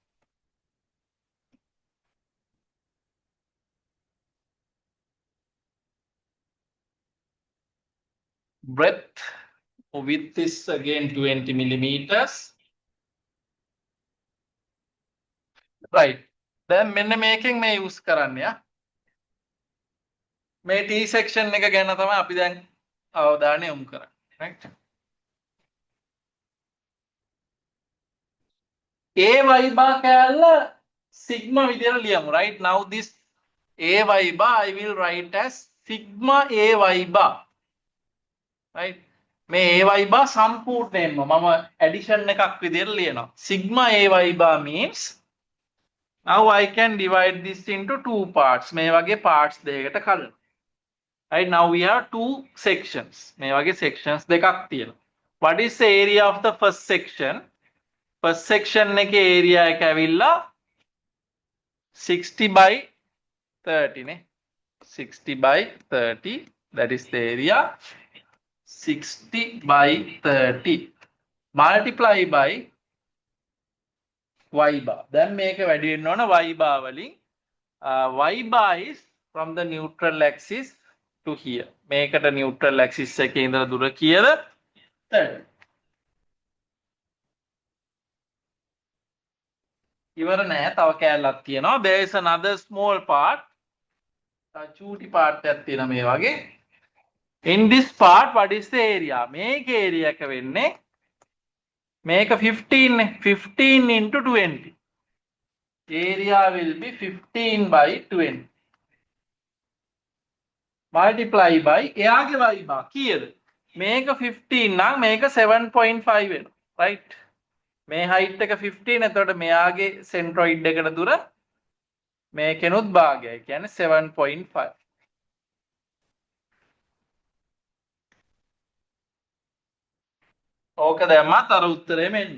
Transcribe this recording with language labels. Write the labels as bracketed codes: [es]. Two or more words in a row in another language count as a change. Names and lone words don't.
[en] Breadth, width is again 20 millimeters. Right. [si] Then මෙන්න මේකෙන් මේ use කරන්න යා. මේ [en] T section [si] එක ගැන තමයි අපි දැන් අවධානය යොමු කරන්නේ. Right? [en] AY bar [si] කැල්ල sigma විදියට ලියමු. Right? [en] Now this AY bar I will write as sigma AY bar. Right? [si] මේ [en] AY bar [si] සම්පූර්ණයෙන්ම මම addition එකක් විදියට ලියනවා. [en] Sigma AY bar means now I can divide this into two parts. [si] මේ වගේ parts දෙකකට කඩනවා. [en] Right, now we have two sections. [si] මේ වගේ sections දෙකක් තියෙනවා. [en] What is the area of the first section? First section [si] එකේ area එක ඇවිල්ලා 60 by 30 නේ. [en] 60 by 30. That is the area. 60 by 30. Multiply by Y bar. [si] දැන් මේක වැඩි වෙන්න ඕන Y bar වලින්. [en] Y bar is from the neutral axis to here. [si] මේකට [en] neutral axis [si] එකේ ඉඳලා දුර කීයද? 30. ඉවර නෑ, තව කෑල්ලක් තියෙනවා. [en] There is another small part. [si] චූටි part එකක් තියෙනවා මේ වගේ. [en] In this part what is the area? [si] මේක area එක වෙන්නේ මේක 15 නේ. [en] 15 into 20. Area will be 15 by 20. Multiply by [si] එයාගේ Y bar කීයද? මේක 15 නම් මේක 7.5 වෙනවා. Right? මේ height එක 15. එතකොට මෙයාගේ centroid එකට දුර මේකෙනුත් භාගයයි. කියන්නේ 7.5. ඕක දැම්මත් අර උත්තරේ මෙන්න.